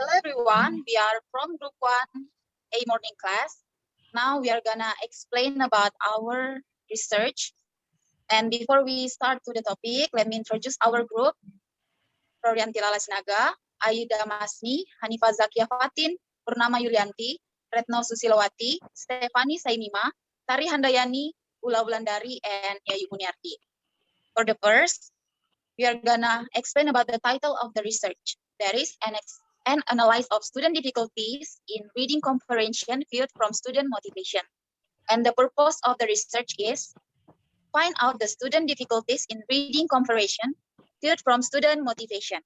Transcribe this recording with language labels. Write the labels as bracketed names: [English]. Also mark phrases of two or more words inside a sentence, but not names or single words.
[English] everyone, we are from Group 1A morning class. Now we are gonna explain about our research. And before we start to the topic, let me introduce our group. Rorianti Lalasnaga, Aida Masni, Hanifa Zakia Fatin, Purnama Yulianti, Retno Susilowati, Stefani Sainima, Tari Handayani, Ula Wulandari, and Yayu Muniarti. For the first, we are gonna explain about the title of the research. That is an analysis of student difficulties in reading comprehension viewed from student motivation. And the purpose of the research is find out the student difficulties in reading comprehension viewed from student motivation.